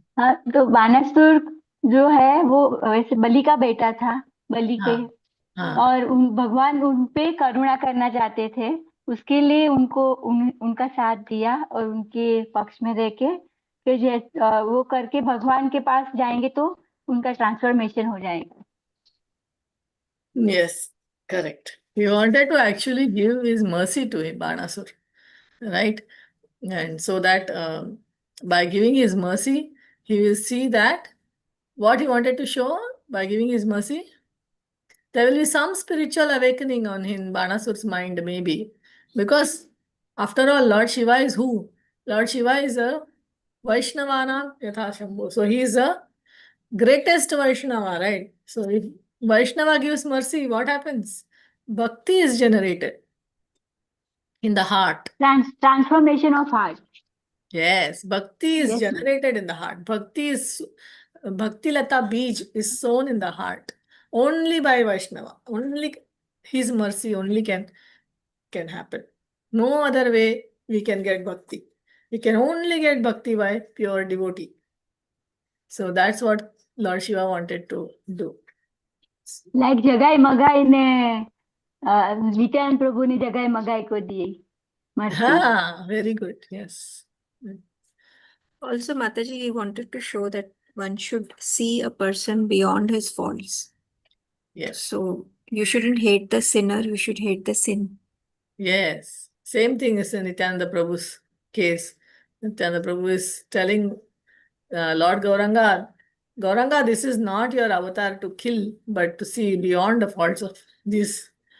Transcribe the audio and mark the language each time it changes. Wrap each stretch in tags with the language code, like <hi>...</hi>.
<hi>हाँ, तो बानासुर जो है वो वैसे बलि का बेटा था, बलि के, और भगवान उन पे करुणा करना चाहते थे, उसके लिए उनका साथ दिया और उनके पक्ष में रह के फिर वो करके भगवान के पास जाएंगे तो उनका ट्रांसफॉर्मेशन हो जाएगा।</hi> <en>Yes, correct. He wanted to actually give his mercy to him, Banasur, right? And so that by giving his mercy, he will see that what he wanted to show by giving his mercy, there will be some spiritual awakening on in Banasur's mind, maybe. Because after all, Lord Shiva is who? Lord Shiva is a Vaishnavana Yatha Shambhu. So he is a greatest Vaishnava, right? So if Vaishnava gives mercy, what happens? Bhakti is generated in the heart. Transformation of heart. Yes, bhakti is Yes, ma'am. generated in the heart. Bhakti Lata Bij is sown in the heart only by Vaishnava. Only his mercy only can happen. No other way we can get bhakti. We can only get bhakti by pure devotee. So that's what Lord Shiva wanted to do.</en> <hi>Like जगाई मगाई ने नित्यानंद प्रभु ने जगाई मगाई को दी mercy.</hi> <en>Very good. Yes. Also, Mataji, he wanted to show that one should see a person beyond his faults. Yes. So you shouldn't hate the sinner, you should hate the sin. Yes. Same thing is in Nityananda Prabhu's case. Nityananda Prabhu is telling Lord Gauranga, this is not your avatar to kill, but to see beyond the faults of these.</en>